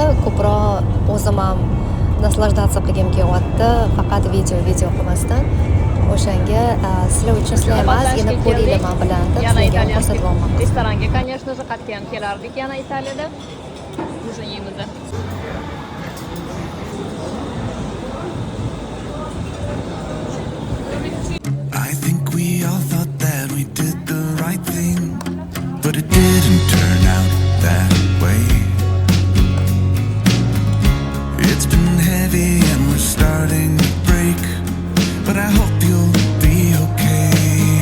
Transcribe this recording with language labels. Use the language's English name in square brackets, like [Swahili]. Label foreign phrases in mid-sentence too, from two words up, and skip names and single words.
[Uzbek] Ko'proq o'zim ham naslаждаться qilgim kelyapti, faqat video qilmasdan. O'shanga sizlar uchun sizlar ham ozgina ko'ringlar men bilan deb sizlarga ko'rsatyapman. Restoranga, [Russian] конечно же, [Uzbek] qatgan kelardik yana Italiyada. Ужин yeymiz. [English] I think we all thought that we did the right thing, but it didn't turn out that way. It's been heavy and we're starting to break, but I hope you'll be okay.